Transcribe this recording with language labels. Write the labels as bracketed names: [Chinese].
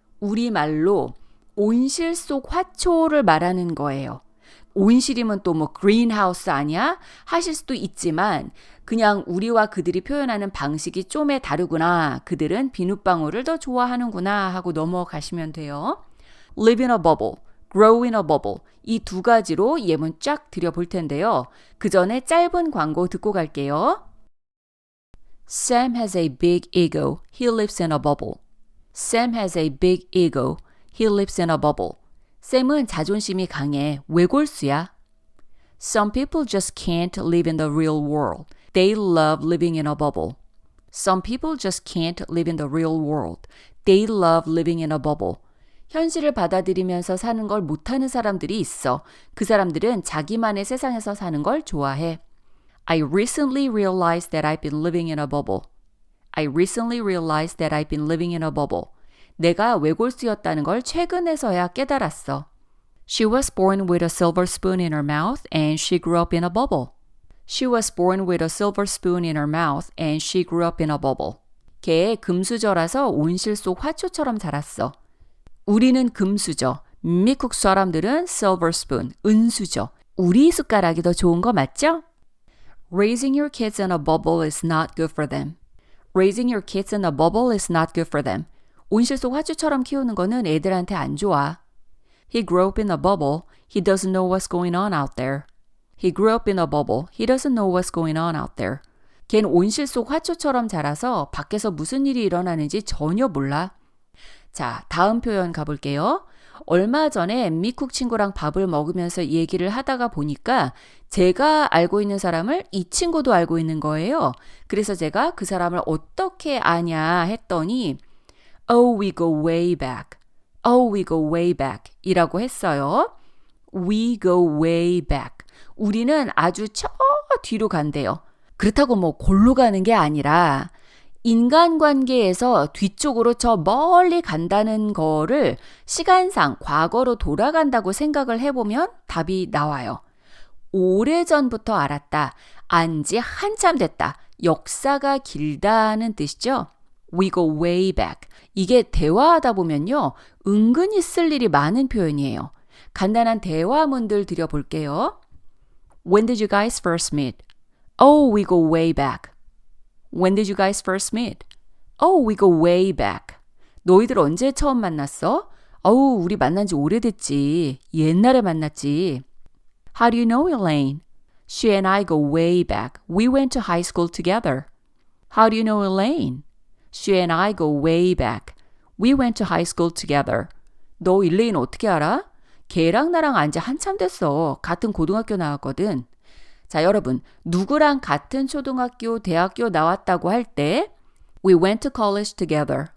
[Korean] 우리말로 온실 속 화초를 말하는 거예요. 온실이면 또 뭐 그린하우스 아니야? 하실 수도 있지만 그냥 우리와 그들이 표현하는 방식이 좀에 다르구나. 그들은 비눗방울을 더 좋아하는구나 하고 넘어가시면 돼요. [English] Live in a bubble, [Korean] grow in a bubble 이 두 가지로 예문 쫙 드려볼 텐데요. 그 전에 짧은 광고 듣고 갈게요. [English] Sam has a big ego. He lives in a bubble. Sam has a big ego. He lives in a bubble. [Korean] 샘은 자존심이 강해. 외골수야. [English] Some people just can't live in the real world. They love living in a bubble. Some people just can't live in the real world. They love living in a bubble. [Korean] 현실을 받아들이면서 사는 걸 못하는 사람들이 있어. 그 사람들은 자기만의 세상에서 사는 걸 좋아해. [English] I recently realized that I've been living in a bubble. I recently realized that I've been living in a bubble. [Korean] 내가 외골수였다는 걸 최근에서야 깨달았어. [English] She was born with a silver spoon in her mouth and she grew up in a bubble. She was born with a silver spoon in her mouth and she grew up in a bubble. [Korean] 걔 금수저라서 온실 속 화초처럼 자랐어. 우리는 금수저, 미국 사람들은 silver spoon, 은수저. 우리 숟가락이 더 좋은 거 맞죠? [English] Raising your kids in a bubble is not good for them. Raising your kids in a bubble is not good for them. [Korean] 온실 속 화초처럼 키우는 거는 애들한테 안 좋아. [English] He grew up in a bubble. He doesn't know what's going on out there. He grew up in a bubble. He doesn't know what's going on out there. [Korean] 걘 온실 속 화초처럼 자라서 밖에서 무슨 일이 일어나는지 전혀 몰라. 자, 다음 표현 가볼게요. 얼마 전에 미국 친구랑 밥을 먹으면서 얘기를 하다가 보니까 제가 알고 있는 사람을 이 친구도 알고 있는 거예요. 그래서 제가 그 사람을 어떻게 아냐 했더니 [English] Oh, we go way back. Oh, we go way back [Korean] 이라고 했어요. [English] We go way back. [Korean] 우리는 아주 저 뒤로 간대요. 그렇다고 뭐 골로 가는 게 아니라 인간관계에서 뒤쪽으로 저 멀리 간다는 거를 시간상 과거로 돌아간다고 생각을 해보면 답이 나와요. 오래전부터 알았다. 안지 한참 됐다. 역사가 길다는 뜻이죠. [English] We go way back. [Korean] 이게 대화하다 보면요. 은근히 쓸 일이 많은 표현이에요. 간단한 대화문들 드려볼게요. [English] When did you guys first meet? Oh, we go way back. When did you guys first meet? Oh, we go way back. [Korean] 너희들 언제 처음 만났어? 어우, 우리 만난 지 오래됐지. 옛날에 만났지. [English] How do you know Elaine? She and I go way back. We went to high school together. How do you know Elaine? She and I go way back. We went to high school together. [Korean] 너 일레인 어떻게 알아? 걔랑 나랑 안지 한참 됐어. 같은 고등학교 나왔거든. 자, 여러분, 누구랑 같은 초등학교, 대학교 나왔다고 할 때 [English] We went to college together.